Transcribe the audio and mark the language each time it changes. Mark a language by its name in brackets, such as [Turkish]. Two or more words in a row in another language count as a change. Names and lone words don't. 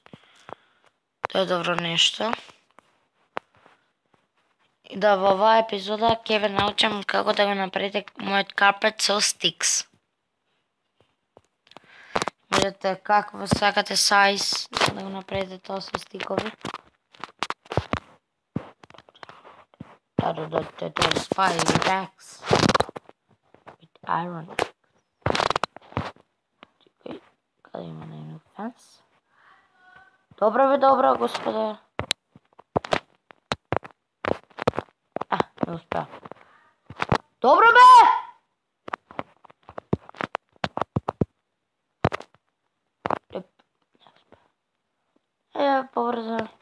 [Macedonian] Тоа е добро нешто. И да во оваа епизода ќе ве научам како да го направите мојот карпет со стикс. Можете какво сакате сайз да го направите тоа со стикови. [English] Spider axe with iron. [Macedonian] Чекај, каде има најнов фенс? Добро, господе. Не успеа. Добро бе! Побрзо.